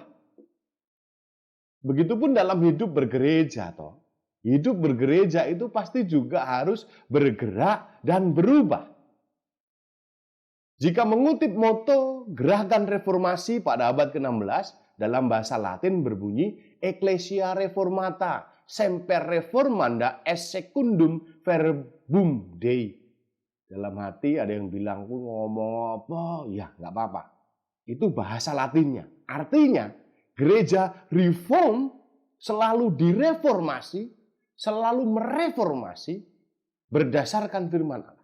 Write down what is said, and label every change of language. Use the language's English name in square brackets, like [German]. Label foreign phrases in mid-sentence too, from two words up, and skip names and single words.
[Indonesian] Begitupun dalam hidup bergereja, toh. Hidup bergereja itu pasti juga harus bergerak dan berubah. Jika mengutip moto gerakan reformasi pada abad ke-16, dalam bahasa Latin berbunyi [Latin] Ecclesia Reformata, semper reformanda es secundum verbum Dei. [Indonesian] Dalam hati ada yang bilang, aku ngomong apa? Ya, nggak apa-apa. Itu bahasa Latinnya. Artinya, gereja reform selalu direformasi, selalu mereformasi berdasarkan firman Allah.